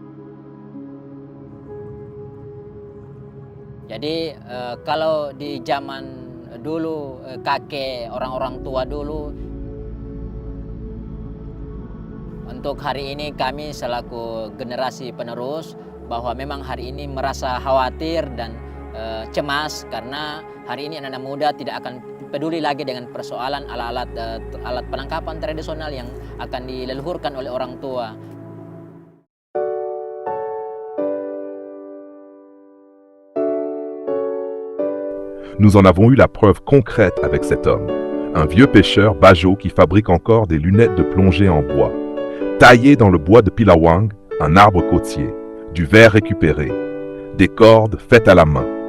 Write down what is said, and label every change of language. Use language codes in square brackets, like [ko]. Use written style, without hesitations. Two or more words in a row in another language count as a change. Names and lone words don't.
[id] Jadi kalau di zaman dulu kakek orang-orang tua dulu, untuk hari ini kami selaku generasi penerus bahwa memang hari ini merasa khawatir dan cemas karena hari ini anak-anak muda tidak akan peduli lagi dengan persoalan alat penangkapan tradisional yang akan dileluhurkan oleh orang tua. [fr] Nous en avons eu la preuve concrète avec cet homme, un vieux pêcheur Bajo qui fabrique encore des lunettes de plongée en bois, taillées dans le bois de Pilawang, un arbre côtier, du verre récupéré, des cordes faites à la main.